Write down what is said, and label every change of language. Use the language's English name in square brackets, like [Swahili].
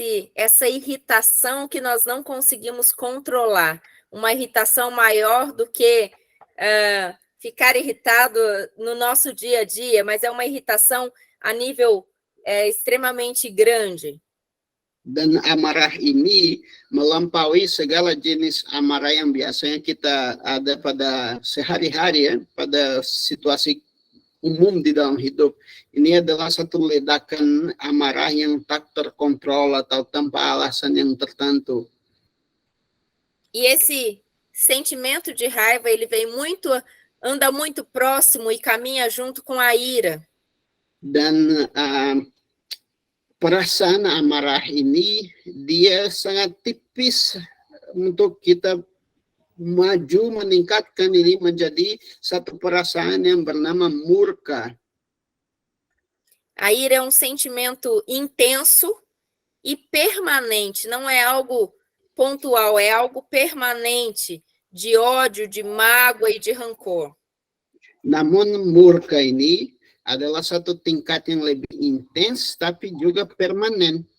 [Portuguese] Essa irritação que nós não conseguimos controlar, uma irritação maior do que ficar irritado no nosso dia a dia, mas é uma irritação a nível extremamente grande. [Indonesian] Dan amarah ini melampaui segala jenis amarah yang biasanya kita ada pada sehari-hari ya, pada situasi umum di dalam hidup. Ini adalah satu ledakan amarah yang tak terkontrol atau tanpa alasan yang tertentu. [Portuguese] E esse sentimento de raiva, ele anda muito próximo e caminha junto com a ira. [Indonesian] Dan perasaan amarah ini dia sangat tipis untuk kita maju meningkatkan ini menjadi satu perasaan yang bernama murka. [Portuguese] A ira é um sentimento intenso e permanente, não é algo pontual, é algo permanente, de ódio, de mágoa e de rancor. [Indonesian] Namun murka ini adalah satu tingkat yang lebih intens tapi juga permanen.